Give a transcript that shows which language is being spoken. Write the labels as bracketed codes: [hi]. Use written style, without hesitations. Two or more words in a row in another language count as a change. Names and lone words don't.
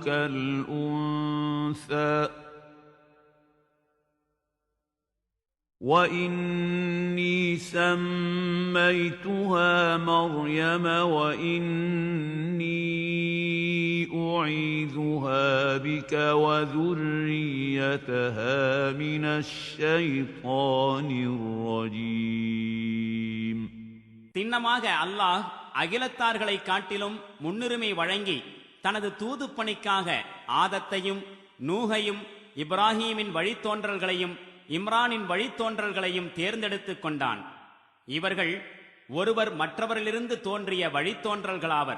[ar] كالأنثى وإني سميتها مريم وإني أعيذها بك وذريتها من الشيطان الرجيم. [ta] திண்ணமாக அல்லாஹ் அகிலத்தார்களை காட்டிலும் முன்னுரிமை வழங்கி தனது தூது பணிக்காக ஆதத்தையும் நூகையும் இப்ராஹீமின் வழித்தோன்றல்களையும் இம்ரானின் வழித்தோன்றல்களையும் தேர்ந்தெடுத்துக் கொண்டான். இவர்கள் ஒருவர் மற்றவரிலிருந்து தோன்றிய வழித்தோன்றல்களாவர்.